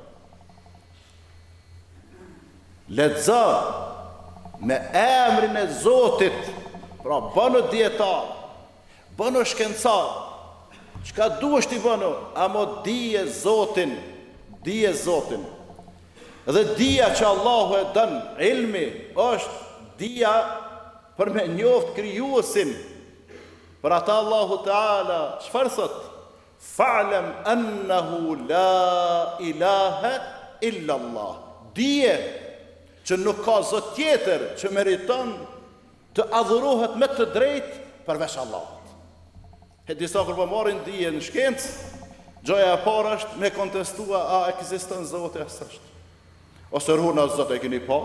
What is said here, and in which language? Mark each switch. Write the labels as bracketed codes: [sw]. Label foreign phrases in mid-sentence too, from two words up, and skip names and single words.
[sq] Lexo me emrin e Zotit, pra bënu dietar, bënu shkencar, çka duhesh ti bënu, amo dije Zotin, dije Zotin. Dhe dija që Allahu e dën, ilmi, është dija për me njoft krijuesin. Për ata Allahu Teala çfarë thot? [ar] فاعلم أنه لا إله إلا الله. [sq] Dije që nuk ka zot tjetër që meriton të adhurohet me të drejtë përveç Allahut. E disa kur po marrin dije në shkencë, gjoja e parë është me kontestua a ekziston Zoti as është. Ose runa Zot e keni pa?